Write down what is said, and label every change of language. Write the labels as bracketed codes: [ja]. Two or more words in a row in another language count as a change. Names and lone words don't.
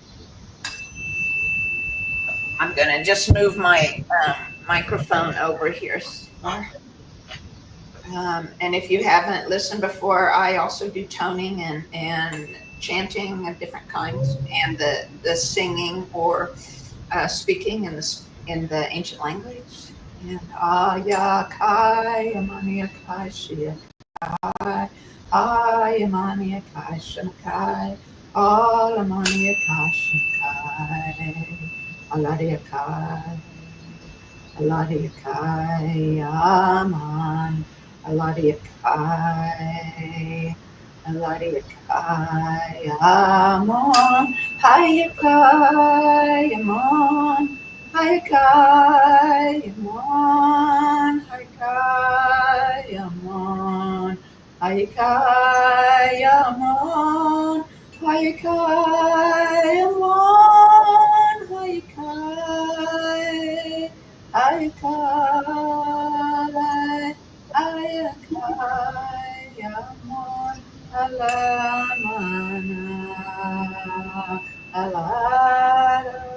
[en] I'm going to just move my microphone over here. And if you haven't listened before, I also do toning and chanting of different kinds, and the singing or speaking in the ancient language. And Aya Kai Amania Kai Shia Kai Ayamania Kai Shanakai Alamania Kai Shanakai Aladia Kai Aladia Kai Aman Aladia Kai Aladia Kai Amon Hayakai Amon Hayakai Amon Hayakai Amon Hayakayamon, Hayakayamon, Hayakai, Hayakai, Hayakayamon, Alamana, Alada.